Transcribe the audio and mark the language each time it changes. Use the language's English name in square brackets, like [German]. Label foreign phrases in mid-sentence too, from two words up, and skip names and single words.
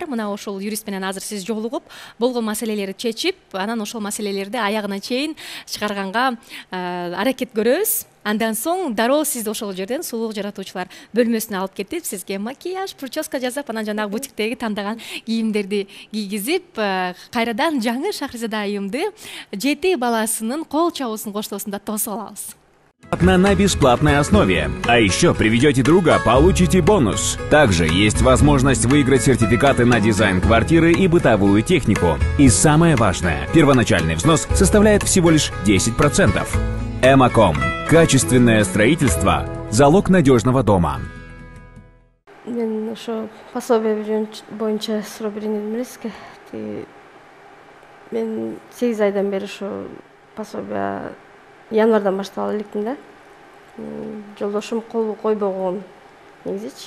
[Kyrgyz] Мына ошол юрист менен азыр сиз жолугуп, болгон маселелерди чечип, анан ошол маселелерди аягына чейин чыгарганга аракет көрөбүз. Андан соң дароо сизди ошол жерден сулуулук жаратуучулар бөлмөсүнө алып кетип, сизге макияж, прическа жасап, анан жанагы бутиктеги тандаган кийимдерди кийгизип, кайрадан жаңы Шахризада айымды жети баласынын кол чабуусун коштоосунда тосуп алабыз. [Russian] На бесплатной основе. А еще приведете друга, получите бонус. Также есть возможность выиграть сертификаты на дизайн квартиры и бытовую технику. И самое важное, первоначальный взнос составляет всего лишь 10%. Эмаком. Качественное строительство – залог надежного дома. [Kyrgyz] Мен ошо пособие боюнча сурап берейин дедим эле. Мен 8 айдан бери ошо пособие январдан баштап электим да. Жолдошум кол койбой койгон негизичи.